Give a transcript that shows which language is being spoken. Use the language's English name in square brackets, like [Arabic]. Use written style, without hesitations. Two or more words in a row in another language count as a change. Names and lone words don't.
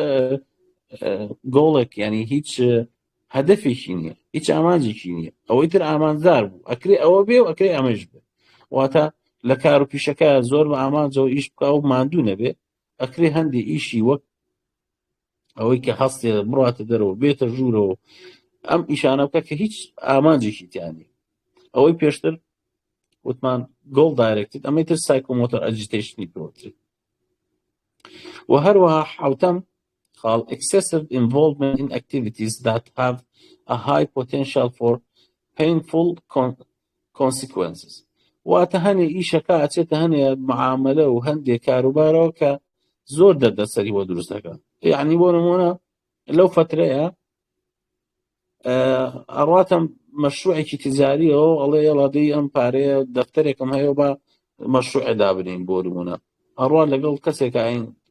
[Central Kurdish] گۆڵێک ینی هیچ هەدەفێکی نییە هیچ ئامانجێکی نییە ئەوەی تر ئامانجدار بوو ئەکرێ ئەوە بێ و ئەکرێ ئەمەش بێ واتە لە کار و پیشەکە زۆر بە ئامانجەوە ئیش بکە و ماندوو نەبێ ئەکرێ هەندێک ئیشی وەک ئەوەی کە هەستێ بڕاتە دەرەوە بێتە ژوورەوە ئەم ئیشانە بکە کە هیچ ئامانجێکی تیانی ئەوەی پێشتر وتمان [English] goal directed [Central Kurdish] ئەمەی تر [English] psychomotor agitation [Central Kurdish] پێوتری. و هەروەها حوتەم [English] called excessive involvement in activities that have a high potential for painful consequences [Central Kurdish] واتە هەنێ ئیشەکە ئەچێتە هەنێ معاملە و هەندێک کاروبارەوە کە زۆر دەردەسەری بۆ دروستەکە یعنی بۆ نمونە لەو فترەیە ئەڕاتە مەشروعێکی تیجاریەوە ئەڵێ یەڵادەی ئەم پارەیە دەفتەرێکم هەیە بە مەشروعێ دابنین بۆ نمونە ئەڕوا لەگەڵ کەسێک ئاین